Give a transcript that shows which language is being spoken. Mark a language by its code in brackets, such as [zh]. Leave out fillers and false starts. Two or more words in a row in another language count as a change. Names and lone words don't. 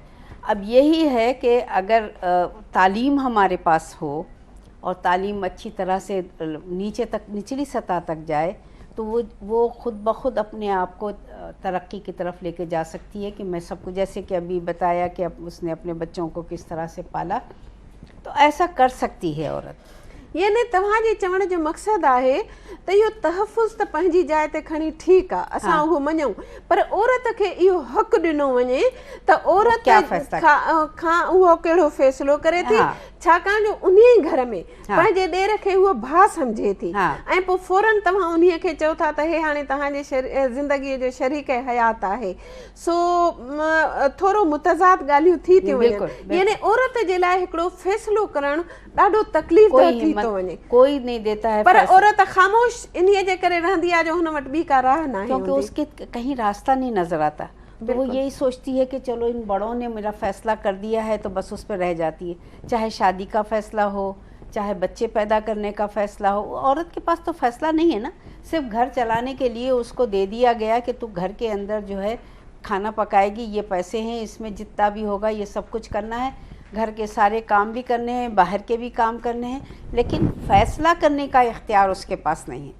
[ur] اب یہی ہے کہ اگر تعلیم ہمارے پاس ہو اور تعلیم اچھی طرح سے نیچے تک، نچلی سطح تک جائے تو وہ خود بخود اپنے آپ کو ترقی کی طرف لے کے جا سکتی ہے کہ میں سب کو، جیسے کہ ابھی بتایا کہ اس نے اپنے بچوں کو کس طرح سے پالا، تو ایسا کر سکتی ہے عورت. [sd] यानी तव्हांजे चवण जो मक़सदु आहे त इहो तहफ़ुज़ त पंहिंजी जाइ ते खणी ठीकु आहे, असां उहो मञूं, पर औरत खे इहो हक़ ॾिनो वञे त औरत खां उहो कहिड़ो फ़ैसिलो करे थी, छाकाणि जो उन्हीअ घर में पंहिंजे ॾेर खे उहो भाउ सम्झे थी ऐं पोइ फौरन तव्हां उन्हीअ खे चओ था त हे हाणे तव्हांजे ज़िंदगीअ जो शरीक हयात आहे, सो थोरो मुतज़ाद ॻाल्हियूं थी थियूं वञनि। यानी औरत जे लाइ हिकिड़ो फ़ैसिलो करणु ॾाढो तकलीफ़ थी थो वञे, [ur] کوئی نہیں دیتا ہے, [sd] पर औरत ख़ामोश इन्हीअ जे करे रहंदी आहे जो हुन वटि ॿी का राह न आहे, [ur] کیونکہ اس کے کہیں راستہ نہیں نظر آتا۔ تو وہ یہی سوچتی ہے کہ چلو ان بڑوں نے میرا فیصلہ کر دیا ہے تو بس اس پر رہ جاتی ہے، چاہے شادی کا فیصلہ ہو، چاہے بچے پیدا کرنے کا فیصلہ ہو. عورت کے پاس تو فیصلہ نہیں ہے نا، صرف گھر چلانے کے لیے اس کو دے دیا گیا کہ تو گھر کے اندر جو ہے کھانا پکائے گی، یہ پیسے ہیں، اس میں جتنا بھی ہوگا یہ سب کچھ کرنا ہے، گھر کے سارے کام بھی کرنے ہیں، باہر کے بھی کام کرنے ہیں، لیکن فیصلہ کرنے کا اختیار اس کے پاس نہیں ہے.